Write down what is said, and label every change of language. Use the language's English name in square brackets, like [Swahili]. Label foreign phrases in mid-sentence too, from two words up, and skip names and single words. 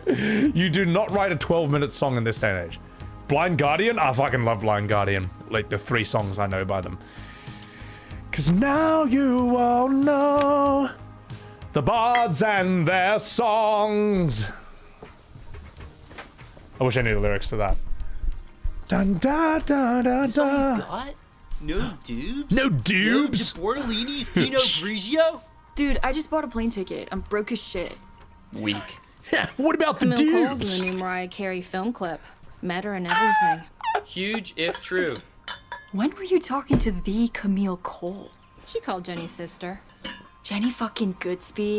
[English] You do not write a 12-minute song in this day and age. Blind Guardian? I fucking love Blind Guardian. Like the 3 songs I know by them. Cause now you all know the bards and their songs. I wish I knew the lyrics to that. Dun da da da da. Got? No dubes? No dubes? No Bortolini's Pinot Grigio? Dude, I just bought a plane ticket. I'm broke as shit. Weak. What about the Camille Cole's dubes? in the new Mariah Carey film clip. Met her and everything. Huge if true. When were you talking to the Camille Cole? She called Jenny's sister. Jenny fucking Goodspeed?